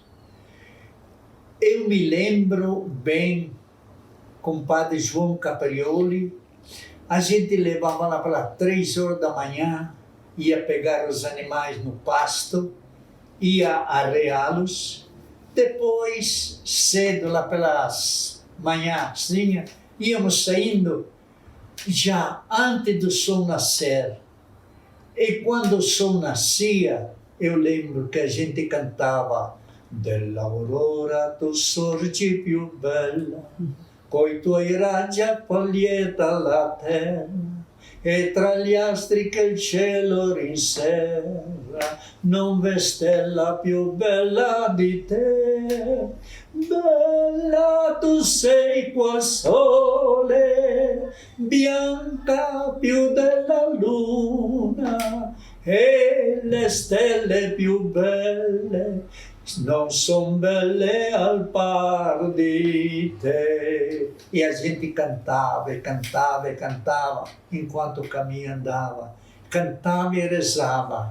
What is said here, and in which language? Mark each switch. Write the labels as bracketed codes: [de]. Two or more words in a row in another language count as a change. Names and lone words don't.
[pt] Eu me lembro bem, com o padre João Caprioli, a gente levava lá para 3 horas da manhã, ia pegar os animais no pasto, ia arreá-los, depois, cedo, lá pelas manhãzinhas, íamos saindo já antes do sol nascer. E quando o sol nascia, eu lembro que a gente cantava [it] dell'aurora tu sorgi più bella, coi tuoi raggi appaglieta la terra, e tra gli astri che il cielo rinserra, non v'è stella più bella di te. Bella tu sei qual sole, bianca più della luna, e le stelle più belle non son belle al par di te. [pt] E a gente cantava, e cantava, e cantava, enquanto o caminho andava. Cantava e rezava.